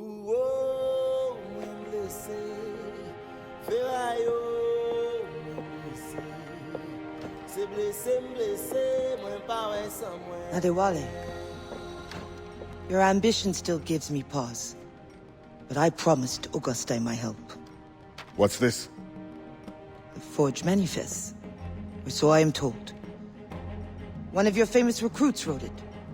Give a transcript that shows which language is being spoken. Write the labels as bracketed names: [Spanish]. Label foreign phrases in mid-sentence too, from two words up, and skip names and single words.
[Haitian Creole] Oh, mwen blese, ferayo, mwen blese. Se blese, m'blese, mwen pa wè san mwen. [English] Adewale, your ambition still gives me pause. But I promised Auguste my help. What's this? The forged manifest. Or so I am told. One of your famous recruits wrote it.